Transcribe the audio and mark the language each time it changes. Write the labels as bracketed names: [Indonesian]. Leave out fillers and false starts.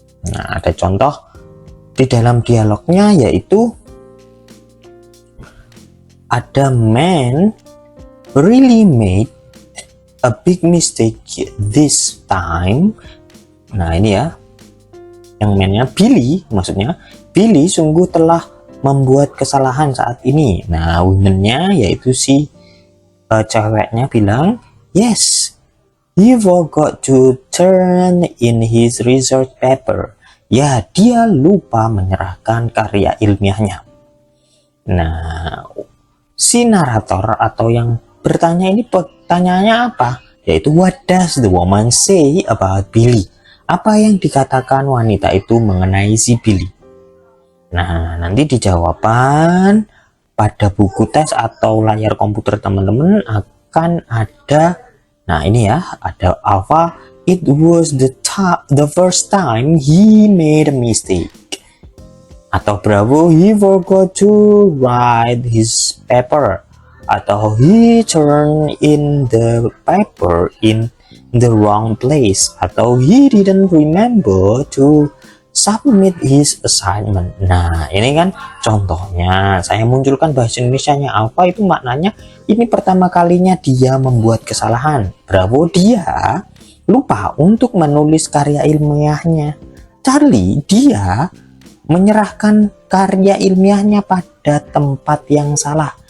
[Indonesian] Nah, ada contoh di dalam dialognya, yaitu ada [English] man really made a big mistake this time. [Indonesian] Nah, ini ya, yang man-nya Billy, maksudnya Billy sungguh telah membuat kesalahan saat ini. Nah, woman-nya yaitu si ceweknya bilang, [English] yes, he forgot to turn in his research paper. [Indonesian] Ya, dia lupa menyerahkan karya ilmiahnya. Nah, si narator atau yang bertanya ini pertanyaannya apa? [English] Yaitu, what does the woman say about Billy? [Indonesian] Apa yang dikatakan wanita itu mengenai si Billy? Nah, nanti di jawaban pada buku tes atau layar komputer teman-teman akan ada, nah ini ya, ada Alpha, [English] it was the first time he made a mistake. Atau Bravo, he forgot to write his paper. Atau he turned in the paper in the wrong place. Atau he didn't remember to submit his assignment. [Indonesian] Nah, ini kan contohnya. Saya munculkan bahasa Indonesianya. Apa itu maknanya? Ini pertama kalinya dia membuat kesalahan. Bravo, dia lupa untuk menulis karya ilmiahnya. Charlie, dia menyerahkan karya ilmiahnya pada tempat yang salah.